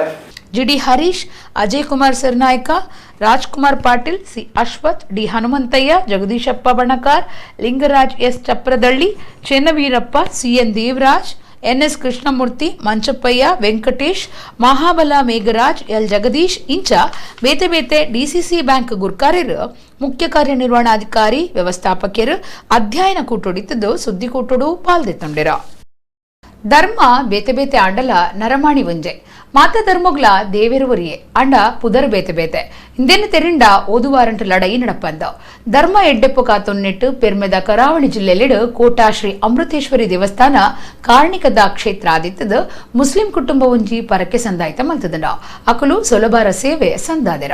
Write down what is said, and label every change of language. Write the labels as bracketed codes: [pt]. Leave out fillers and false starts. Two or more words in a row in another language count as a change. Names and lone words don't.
[tcy] ಜಿಡಿ ಹರೀಶ್, ಅಜಯ್ ಕುಮಾರ್ ಸರ್ನಾಯ್ಕ, ರಾಜ್ಕುಮಾರ್ ಪಾಟೀಲ್, ಸಿ ಅಶ್ವಥ್, ಡಿ ಹನುಮಂತಯ್ಯ, ಜಗದೀಶಪ್ಪ ಬಣಕಾರ್, ಲಿಂಗರಾಜ್ ಎಸ್ ಚಪ್ರದಳ್ಳಿ, ಚೆನ್ನವೀರಪ್ಪ, ಸಿಎನ್ ದೇವರಾಜ್, ಎನ್ಎಸ್ ಕೃಷ್ಣಮೂರ್ತಿ, ಮಂಚಪ್ಪಯ್ಯ, ವೆಂಕಟೇಶ್, ಮಹಾಬಲ ಮೇಘರಾಜ್, ಎಲ್ ಜಗದೀಶ್ ಇಂಚ ಬೇತೆ ಬೇತೆ ಡಿಸಿಸಿ ಬ್ಯಾಂಕ್ ಗುರ್ಕಾರ್ಯರು ಮುಖ್ಯ ಕಾರ್ಯನಿರ್ವಹಣಾಧಿಕಾರಿ ವ್ಯವಸ್ಥಾಪಕರು ಅಧ್ಯಯನ ಕೂಟೊಡಿತದ್ದು ಸುದ್ದಿ ಕೂಟೊಡು ಪಾಲ್ದೆತ್ತೊಂಡಿರ. ಧರ್ಮ ಬೇತೆ ಬೇತೆ ಆಂಡಲ ನರಮಾಣಿ ಒಂಜೆ ಮಾತ ಧರ್ಮಗ್ಲ ದೇವೆರುವರಿಯೇ ಅಂಡ ಪುದರ್ ಬೇತೆ ಬೇತೆ ಇಂದೆನ ತೆರಿಂಡ ಓದುವಾರಂಟು ಲಡೈ ನಡಪಂದ ಧರ್ಮ ಎಡ್ಡೆಪ್ಪು ಕಾತೊನ್ನೆಟ್ಟು ಪೆರ್ಮೆದ ಕರಾವಳಿ ಜಿಲ್ಲೆಲೆಡು ಕೋಟಾ ಶ್ರೀ ಅಮೃತೇಶ್ವರಿ ದೇವಸ್ಥಾನ ಕಾರ್ಣಿಕದ ಕ್ಷೇತ್ರ ಆದಿತ್ತದ ಮುಸ್ಲಿಂ ಕುಟುಂಬ ಒಂಜಿ ಪರಕ್ಕೆ ಸಂದಾಯಿತ ಮಲ್ತದಂಡ ಅಕಲು ಸುಲಭರ ಸೇವೆ ಸಂದಾದೆರ.